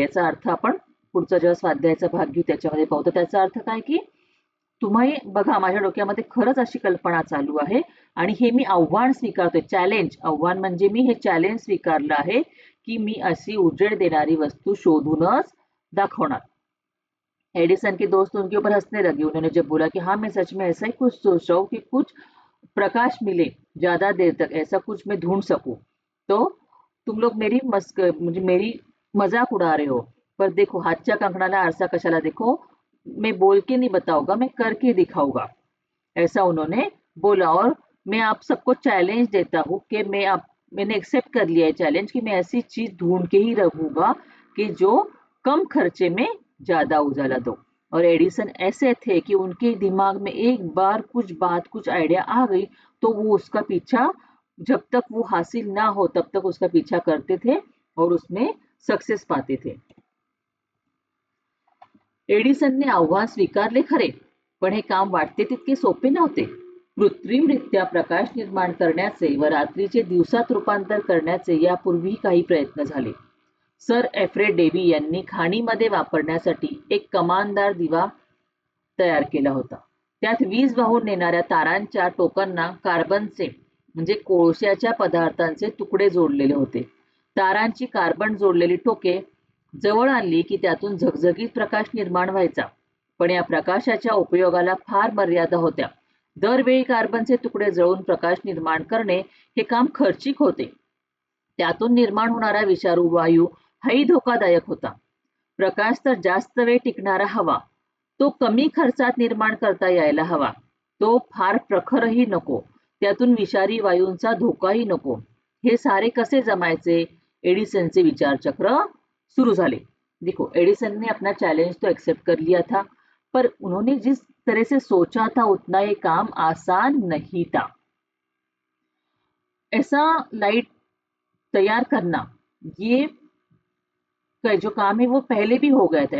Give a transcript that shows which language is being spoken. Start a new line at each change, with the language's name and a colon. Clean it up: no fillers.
Marathi: याचा अर्थ आपण पुढचा जेव्हा स्वाध्यायाचा भाग घेऊ त्याच्यामध्ये पाहू. तर त्याचा अर्थ काय की तुम्ही बघा माझ्या डोक्यामध्ये खरंच अशी कल्पना चालू आहे आणि हे मी आव्हान स्वीकारतोय, चॅलेंज. आव्हान म्हणजे मी हे चॅलेंज स्वीकारलं आहे कि मी अशी उजेड देणारी वस्तू शोधूनच दाखवणार.
Hindi: एडिसन के दोस्त उनके ऊपर हंसने लगे. उन्होंने जब बोला कि हाँ मैं सच में ऐसा ही कुछ सोच रहा हूँ कि कुछ प्रकाश मिले ज्यादा देर तक, ऐसा कुछ मैं ढूंढ सकूं, तो तुम लोग मेरी मजाक उड़ा रहे हो, पर देखो
Marathi: हाथच्या कंकणाला आरसा कशाला,
Hindi: देखो मैं बोल के नहीं बताऊंगा, मैं करके दिखाऊंगा, ऐसा उन्होंने बोला. और मैं आप सबको चैलेंज देता हूँ कि मैंने एक्सेप्ट कर लिया है चैलेंज कि मैं ऐसी चीज ढूंढ के ही रहूंगा कि जो कम खर्चे में ज्यादा उजाला दो. और एडिसन ऐसे थे कि उनके दिमाग में एक बार कुछ आइडिया आ गई तो वो उसका पीछा, जब तक वो हासिल ना हो तब तक उसका पीछा करते थे और उसमें सक्सेस पाते थे.
Marathi: एडिसनने आव्हान स्वीकारले खरे, पण हे काम वाटते तितके सोपे नव्हते. कृत्रिमरित्या प्रकाश निर्माण करण्याचे व रात्रीचे दिवसात रूपांतर करण्याचे यापूर्वी काही प्रयत्न झाले. सर एफ्रेड डेवी यांनी खाणीमध्ये वापरण्यासाठी एक कमानदार दिवा तयार केला होता. त्यात वीज वाहून नेणाऱ्या तारांच्या टोकांना कार्बनचे म्हणजे कोळशाच्या पदार्थांचे तुकडे जोडलेले होते. तारांची कार्बन जोडलेली टोके जवळ आणली की त्यातून झगझगीत प्रकाश निर्माण व्हायचा. पण या प्रकाशाच्या उपयोगाला फार मर्यादा होत्या. दरवेळी कार्बनचे तुकडे जळून प्रकाश निर्माण करणे हे काम खर्चिक होते. त्यातून निर्माण होणारा विषारू वायू हाही धोकादायक होता. प्रकाश तर जास्त वेळ टिकणारा हवा, तो कमी खर्चात निर्माण करता यायला हवा. तो फार प्रखरही नको, त्यातून विषारी वायूंचा धोकाही नको. हे सारे कसे जमायचे? एडिसनचे विचारचक्र शुरू झाले.
Hindi: देखो एडिसन ने अपना चैलेंज तो एक्सेप्ट कर लिया था, पर उन्होंने जिस तरह से सोचा था उतना ये काम आसान नहीं था. ऐसा लाइट तैयार करना ये जो काम है वो पहले भी हो गया था.